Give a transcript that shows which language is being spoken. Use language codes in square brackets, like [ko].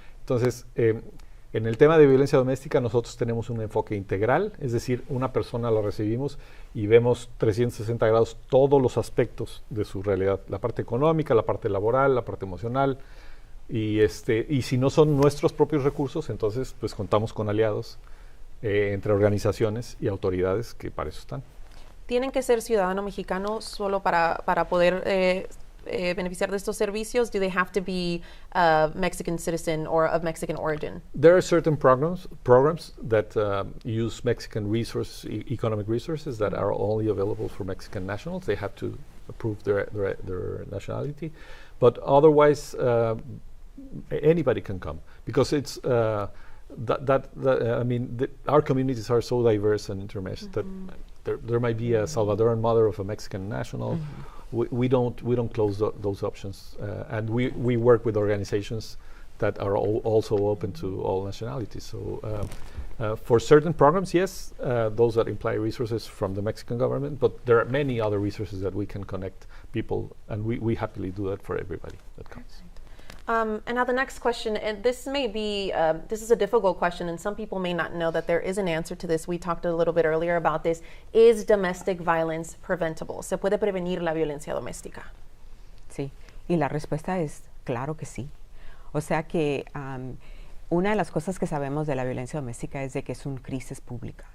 [es] Entonces, en el tema de violencia doméstica nosotros tenemos un enfoque integral, es decir, una persona la recibimos y vemos 360 grados todos los aspectos de su realidad, la parte económica, la parte laboral, la parte emocional, y si no son nuestros propios recursos, entonces pues contamos con aliados entre organizaciones y autoridades que para eso están. ¿Tienen que ser ciudadano mexicano solo para poder beneficiar de estos servicios? [en] Do they have to be a Mexican citizen or of Mexican origin? There are certain programs that use Mexican economic resources that are only available for Mexican nationals. They have to prove their nationality, but otherwise anybody can come, because it's I mean, our communities are so diverse and intermeshed that there might be a Salvadoran mother of a Mexican national. We don't close those options, and we work with organizations that are also open to all nationalities. So for certain programs, yes, those that imply resources from the Mexican government, but there are many other resources that we can connect people, and we happily do that for everybody that comes. And now the next question, and this may be, this is a difficult question, and some people may not know that there is an answer to this. We talked a little bit earlier about this. Is domestic violence preventable? [es] ¿Se puede prevenir la violencia doméstica? Sí, y la respuesta es claro que sí. O sea que una de las cosas que sabemos de la violencia doméstica es de que es una crisis pública.